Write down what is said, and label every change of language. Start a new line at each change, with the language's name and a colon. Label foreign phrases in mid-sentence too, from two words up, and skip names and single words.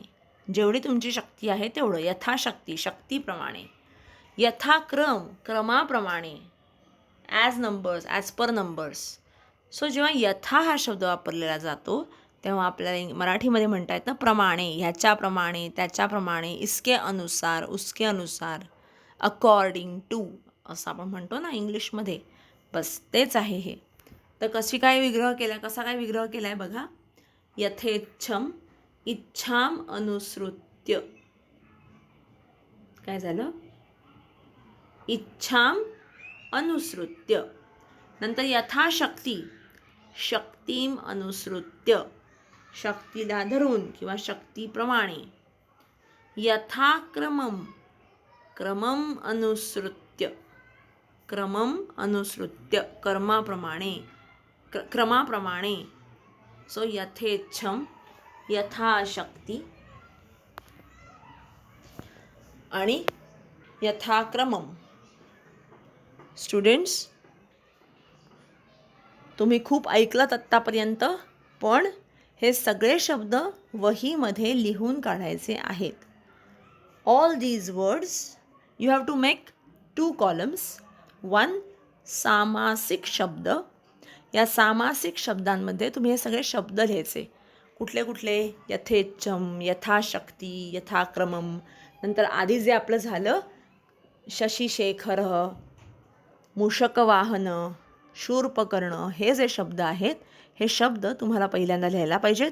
Marathi: जेवढी तुमची शक्ती आहे तेवढं. यथाशक्ती, शक्तीप्रमाणे. यथाक्रम, क्रमाप्रमाणे.
English: as numbers, as per numbers.
Marathi: सो जेव्हा यथा हा शब्द वापरलेला जातो तेव्हा आपल्याला मराठीमध्ये म्हणता येतं प्रमाणे, ह्याच्याप्रमाणे, त्याच्याप्रमाणे,
Hindi: इसके अनुसार, उसके अनुसार,
English: according to
Marathi: असं आपण म्हणतो ना इंग्लिशमध्ये. बस तेच आहे हे. तर कसा काय विग्रह केला आहे बघा.
Sanskrit: यथेच्छम, इच्छाम अनुसृत्य.
Marathi: काय झालं,
Sanskrit: इच्छाम अनुसृत्य.
Marathi: नंतर यथाशक्ती,
Sanskrit: शक्तीम अनुसृत्य,
Marathi: शक्तीला धरून किंवा शक्तीप्रमाणे.
Sanskrit: यथाक्रमम, क्रमम अनुसृत्य, क्रमम अनुसृत्य, क्रमाप्रमाणे. सो यथेच्छम, यथाशक्ती आणि यथाक्रमम.
Marathi: स्टुडंट्स, तुम्ही खूप ऐकलात आत्तापर्यंत, पण हे सगळे शब्द वहीमध्ये लिहून काढायचे आहेत.
English: all these words you have to make 2 columns.
Marathi: 1 सामासिक शब्द. या सामासिक शब्दांमध्ये तुम्ही हे सगळे शब्द लिहायचे. कुठले कुठले, यथेच्छम, यथाशक्ती, यथाक्रमम. नंतर आधी जे आपलं झालं शशिशेखर, मूषकवाहन, शूर्पकर्ण, हे जे शब्द आहेत हे शब्द तुम्हाला पहिल्यांदा लिहायला पाहिजेत.